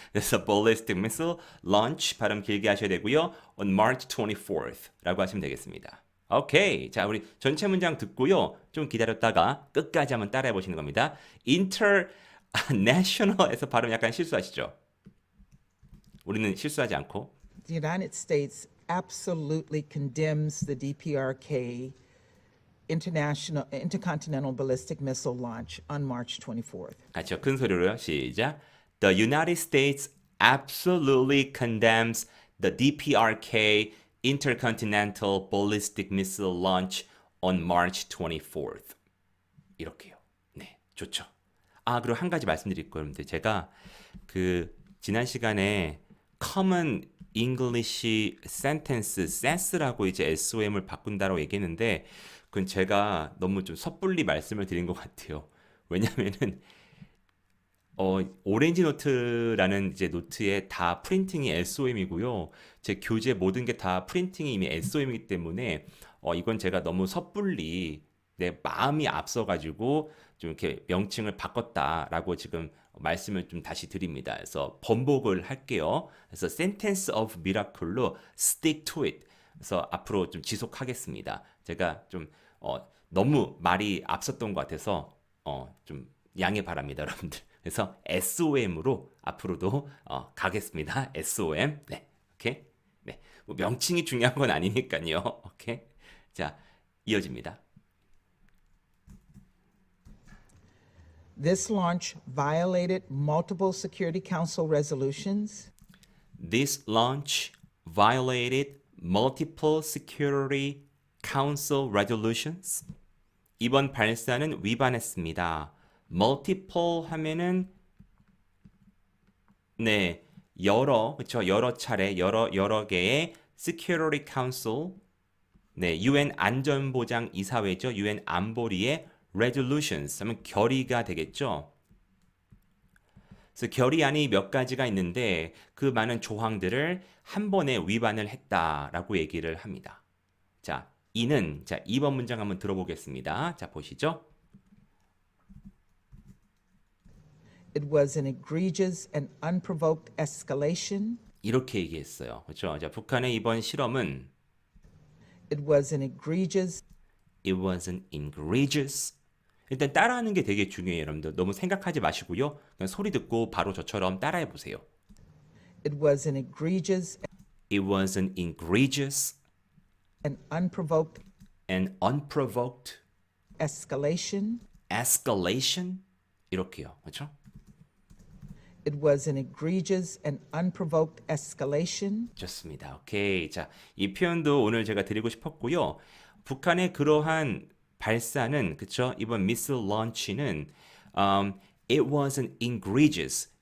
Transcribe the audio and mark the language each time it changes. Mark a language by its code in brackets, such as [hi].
[ko] 그래서 [en] ballistic missile launch [ko] 발음 길게 하셔야 되고요. [en] On March 24th [ko] 라고 하시면 되겠습니다. 오케이. 자, 우리 전체 문장 듣고요. 좀 기다렸다가 끝까지 한번 따라해 보시는 겁니다. international에서 발음 약간 실수하시죠? 우리는 실수하지 않고. [en] The United States absolutely condemns the DPRK intercontinental ballistic missile launch on March 24th. [ko] 같이요. 큰 소리로요. 시작. [en] The United States absolutely condemns the DPRK intercontinental ballistic missile launch on March 24th. [ko] 이렇게요. 네, 좋죠. 아, 그리고 한 가지 말씀드릴 거였는데 제가 그 지난 시간에 [en] common English sentence sense [ko] 라고 이제 SOM을 바꾼다라고 얘기했는데 그건 제가 너무 좀 섣불리 말씀을 드린 것 같아요. 왜냐면은 오렌지 노트라는 이제 노트에 다 프린팅이 SOM이고요. 제 교재 모든 게 다 프린팅이 이미 SOM이기 때문에 이건 제가 너무 섣불리 내 마음이 앞서가지고 좀 이렇게 명칭을 바꿨다라고 지금 말씀을 좀 다시 드립니다. 그래서 번복을 할게요. 그래서 [en] sentence of miracle로 stick to it. [ko] 그래서 앞으로 좀 지속하겠습니다. 제가 좀 너무 말이 앞섰던 것 같아서 좀 양해 바랍니다, 여러분들. 그래서 SOM으로 앞으로도 가겠습니다. SOM. 네, 오케이. 네, 뭐 명칭이 중요한 건 아니니까요. 오케이. 자, 이어집니다. [en] This launch violated multiple Security Council resolutions. This launch violated multiple Security Council resolutions. [ko] 이번 발사는 위반했습니다. multiple 하면은 네, 그렇죠. 여러 차례 여러 개의 Security Council 네, UN 안전보장 이사회죠. UN 안보리의 resolutions 하면 결의가 되겠죠. 그래서 결의안이 몇 가지가 있는데 그 많은 조항들을 한 번에 위반을 했다라고 얘기를 합니다. 자, 이는 자, 2번 문장 한번 들어보겠습니다. 자, 보시죠. [en] It was an egregious and unprovoked escalation. [ko] 이렇게 얘기했어요. 그렇죠? 자, 북한의 이번 실험은 [en] It was an egregious It wasn't egregious. [ko] 일단 따라하는 게 되게 중요해요, 여러분들. 너무 생각하지 마시고요. 그냥 소리 듣고 바로 저처럼 따라해 보세요. [en] It was an egregious It wasn't egregious and unprovoked unprovoked escalation. escalation. [ko] 이렇게요. 그렇죠? [en] It was an egregious and unprovoked escalation. [ko] 좋습니다. 오케이. 자, 이 표현도 오늘 제가 드리고 싶었고요. 북한의 그러한 발사는 그쵸? 이번 미사일 런치는 [en] it wasn't egregious.